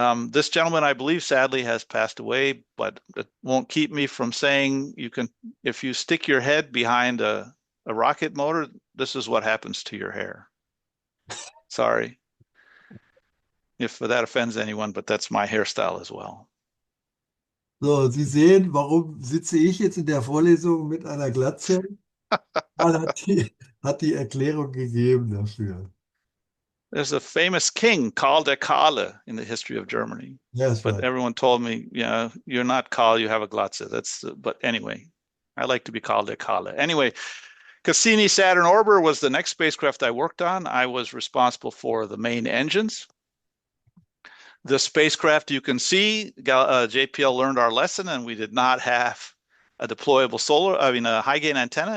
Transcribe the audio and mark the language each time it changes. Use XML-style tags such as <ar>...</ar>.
<en>This gentleman, I believe, sadly has passed away, but it won't keep me from saying if you stick your head behind a rocket motor, this is what happens to your hair. Sorry if that offends anyone, but that's my hairstyle as well.</en> <de>So, Sie sehen, warum sitze ich jetzt in der Vorlesung mit einer Glatze? Man hat die Erklärung gegeben dafür.</de> <en>There's a famous king, Karl der Kahle, in the history of Germany. That's But right. everyone told me, yeah, you're not Karl, you have a Glatze. But anyway, I like to be Karl der Kahle. Anyway, Cassini Saturn Orbiter was the next spacecraft I worked on. I was responsible for the main engines. The spacecraft, you can see, JPL learned our lesson, and we did not have a deployable a high gain antenna.</en>